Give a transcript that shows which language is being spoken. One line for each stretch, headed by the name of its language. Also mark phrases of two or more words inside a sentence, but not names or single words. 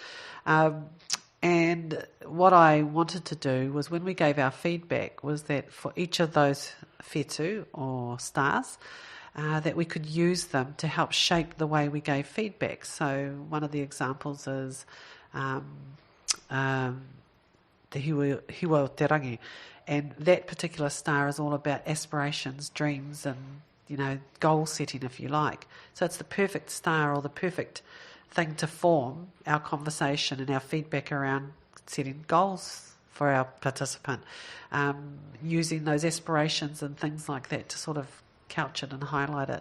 English: And what I wanted to do was, when we gave our feedback, was that for each of those whetū or stars, that we could use them to help shape the way we gave feedback. So one of the examples is the
Māori: hiwa o te rangi,
English: and that particular star is all about aspirations, dreams, and goal setting, if you like. So it's the perfect star, or the perfect thing to form our conversation and our feedback around setting goals for our participant, using those aspirations and things like that to sort of couch it and highlight it.